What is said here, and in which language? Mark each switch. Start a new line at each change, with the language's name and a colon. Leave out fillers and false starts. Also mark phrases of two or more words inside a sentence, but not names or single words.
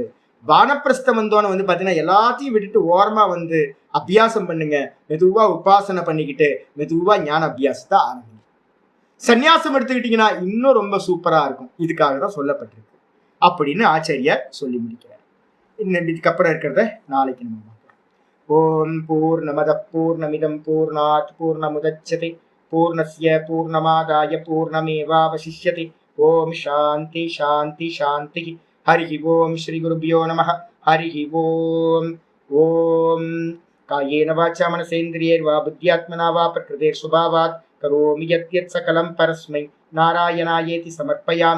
Tamil: வானப்பிரஸ்தம் வந்தோன்னு வந்து பாத்தீங்கன்னா எல்லாத்தையும் விட்டுட்டு ஓரமா வந்து அபியாசம் பண்ணுங்க, மெதுவா உபாசனை பண்ணிக்கிட்டு மெதுவா ஞான அபியாசத்தை ஆரம்பிங்க. சன்னியாசம் எடுத்துக்கிட்டீங்கன்னா இன்னும் ரொம்ப சூப்பரா இருக்கும். இதுக்காக தான் சொல்லப்பட்டிருக்கு அப்படின்னு ஆச்சாரியார் சொல்லி முடிக்கிறார். இதுக்கப்புறம் இருக்கிறத நாளைக்கு நம்ம பார்க்கலாம்.
Sanskrit: ॐ पूर्णमद पूर्णमिदं पूर्णात् पूर्णमुदच्यते पूर्णस्य पूर्णमादाय पूर्णमेवावशिष्यते. ॐ शान्ति शान्ति शान्ति. हरि ओम श्री गुरुभ्यो नमः. हरि ओम. ओम कायेन वाचा मनसेन्द्रियैर्वा बुद्ध्यात्मना वा प्रकृतेर्स्वभावात् करोमि यत् सकलं परस्मै नारायणायेति समर्पयामि.